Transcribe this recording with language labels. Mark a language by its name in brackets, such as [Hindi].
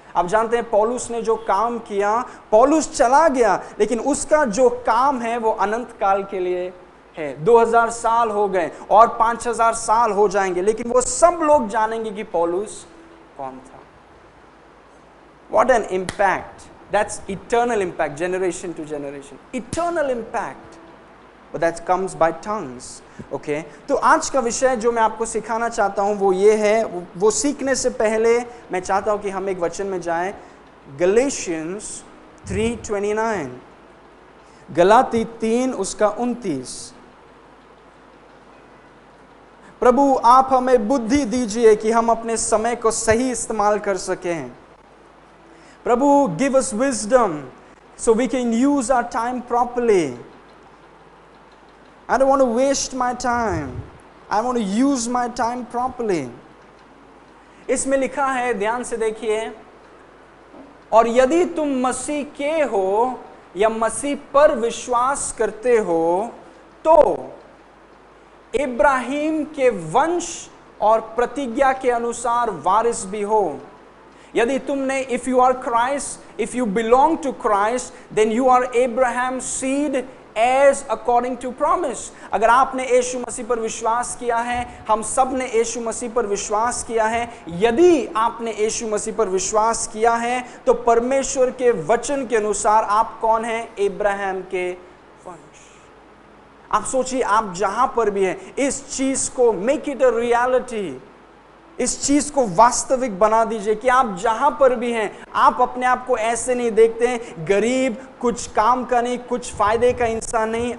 [Hindi] आप जानते हैं पौलुस ने जो काम किया, पौलुस चला गया, लेकिन उसका जो काम है वो अनंत काल के लिए है। 2000 साल हो गए और 5000 साल हो जाएंगे, लेकिन वो सब लोग जानेंगे कि पौलुस कौन था। [English] What an impact! That's eternal impact, generation to generation. Eternal impact. But that comes by tongues. Okay? [Hindi] तो आज का विषय जो मैं आपको सिखाना चाहता हूँ वो ये है, वो सीखने से पहले मैं चाहता हूँ कि हम एक वचन में जाएं, Galatians 3:29, गलाती 3 उसका 29। प्रभु आप हमें बुद्धि दीजिए कि हम अपने समय को सही इस्तेमाल कर सकें। [English] प्रभु give us wisdom so we can use our time properly. I don't want to waste my time. I want to use my time properly. [Hindi] इसमें लिखा है, ध्यान से देखिए, और यदि तुम मसीह के हो या मसीह पर विश्वास करते हो तो इब्राहिम के वंश और प्रतिज्ञा के अनुसार वारिस भी हो। यदि तुमने, [English] if you are Christ, if you belong to Christ, then you are Abraham's seed as according to promise. [Hindi] अगर आपने यीशु मसीह पर विश्वास किया है, हम सब ने यीशु मसीह पर विश्वास किया है, यदि आपने यीशु मसीह पर विश्वास किया है तो परमेश्वर के वचन के अनुसार आप कौन हैं? इब्राहिम के वंश। आप सोचिए, आप जहां पर भी हैं, इस चीज को [English] make it a reality, [Hindi] इस चीज को वास्तविक बना दीजिए कि आप जहां पर भी हैं, आप अपने आप को ऐसे नहीं देखते हैं, गरीब, कुछ काम का नहीं, कुछ फायदे का इंसान नहीं।